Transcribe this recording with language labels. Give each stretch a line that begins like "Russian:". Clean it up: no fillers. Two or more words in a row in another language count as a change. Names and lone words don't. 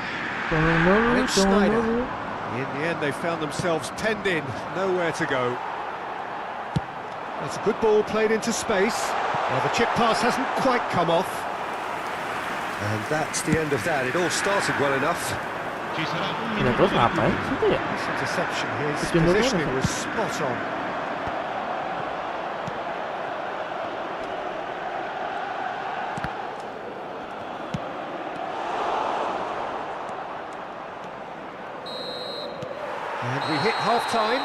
English: And it's Schneider. In the end, they found themselves penned in, nowhere to go. That's a good ball played into space. Well, the chip pass hasn't quite come off. And that's the end of that. It all started well enough.
Italian: Ci sarà un
Indonesian: Ini
Italian: minuto
Indonesian: terus di ngapain?
Italian: recupero.
Indonesian: Itu ya?
English: This interception, his It's been the positioning run, was spot on. And we hit half-time.